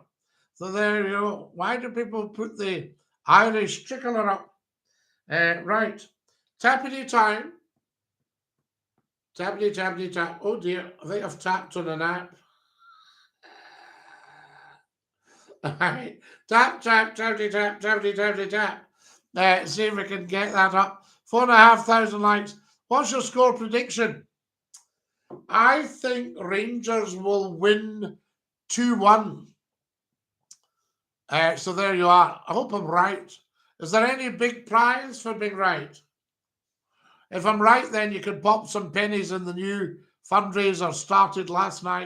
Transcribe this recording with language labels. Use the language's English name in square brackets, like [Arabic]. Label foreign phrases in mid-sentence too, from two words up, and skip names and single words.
[English] So there you go. Why do people put the Irish tricolor up? Right. Tappity time. Tappity, tappity, tap. Oh dear, I think I've tapped on an app. All right. Tap, tap, tappity, tap, tappity, tappity, tap. See if we can get that up. 4,500 likes. What's your score prediction? I think Rangers will win 2-1. So there you are. I hope I'm right. Is there any big prize for being right? If I'm right, then you can pop some pennies in the new fundraiser started last night.